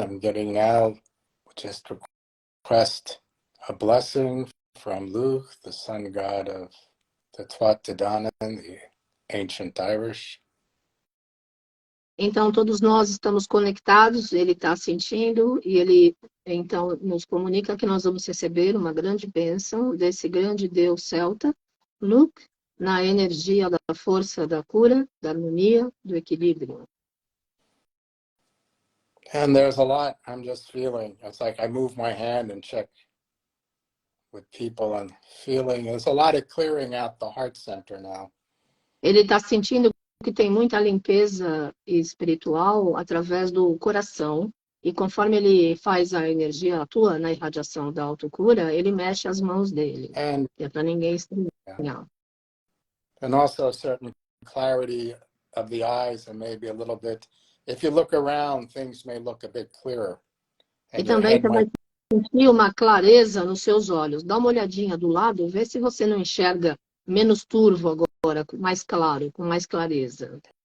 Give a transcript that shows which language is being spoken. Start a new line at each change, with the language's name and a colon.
English: I'm getting now just request a blessing from Lugh, the sun god of the Tuatha De Danann, the ancient Irish.
Portuguese: Então, todos nós estamos conectados, ele está sentindo, e ele, então, nos comunica que nós vamos receber uma grande bênção desse grande Deus Celta Lugh, na energia da força da cura, da harmonia, do equilíbrio.
English: And there's a lot I'm just feeling. It's like I move my hand and check with people and feeling. There's a lot of clearing out the heart center now.
Portuguese: Ele está sentindo que tem muita limpeza espiritual através do coração, e conforme ele faz a energia, atua na irradiação da autocura, ele mexe as mãos dele.
English: And,
Portuguese: é para ninguém estranhar.
English: Yeah. And also a certain clarity of the eyes and maybe a little bit, if you look around, things may look a bit clearer.
Portuguese: E também você vai sentir uma clareza nos seus olhos. Dá uma olhadinha do lado, vê se você não enxerga menos turvo agora, mais claro, com mais clareza.